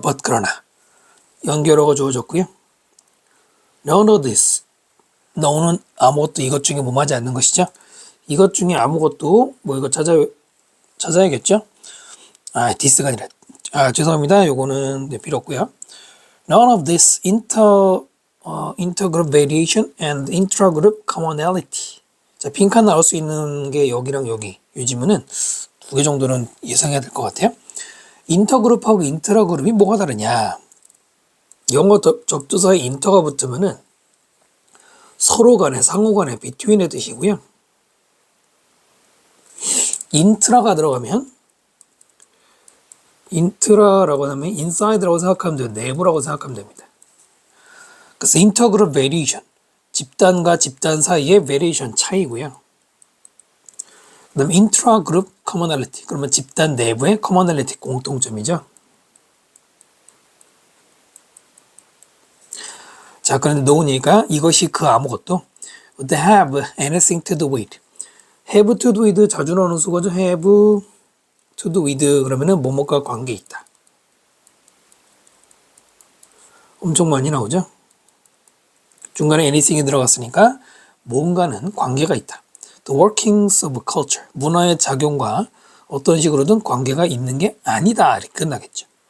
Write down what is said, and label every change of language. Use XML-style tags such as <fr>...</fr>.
<ko>but 그러나 연결어가 주어졌고요.</ko> <en>none of this</en> <ko>너는 아무것도 이것 중에 뭐하지 않는 것이죠. 이것 중에 아무것도 이거 찾아야겠죠. this가 아니라 죄송합니다. 요거는 필요 없고요.</ko> <en>none of this intergroup variation and intragroup commonality.</en> <ko>자, 빈칸 나올 수 있는 게 여기랑 여기. 이 지문은 2개 정도는 예상해야 될 것 같아요. 인터그룹하고 인트라그룹이 뭐가 다르냐. 영어 접두사에 인터가 붙으면은 서로 간에 상호 간에 between의 뜻이고요. 인트라가 들어가면 인트라라고 하면 인사이드라고 생각하면 돼요. 내부라고 생각하면 됩니다. 그래서 인터그룹 베리에이션 집단과 집단 사이의 베리에이션 차이고요. 그 다음에 인트라그룹 커머널리티 그러면 집단 내부의 커머널리티 공통점이죠. 자, 그런데 노우니까 이것이 그 아무것도</ko> <en>they have anything to do with</en> <ko>have to do with 자주 나오는 수거죠.</ko> <en>have to do with</en> <ko>그러면은 뭐뭐과 관계 있다. 엄청 많이 나오죠. 중간에 anything이 들어갔으니까 뭔가는 관계가 있다.</ko> <en>The workings of culture</en> <ko>문화의 작용과 어떤 식으로든 관계가 있는 게 아니다. 이렇게 끝나겠죠.</ko>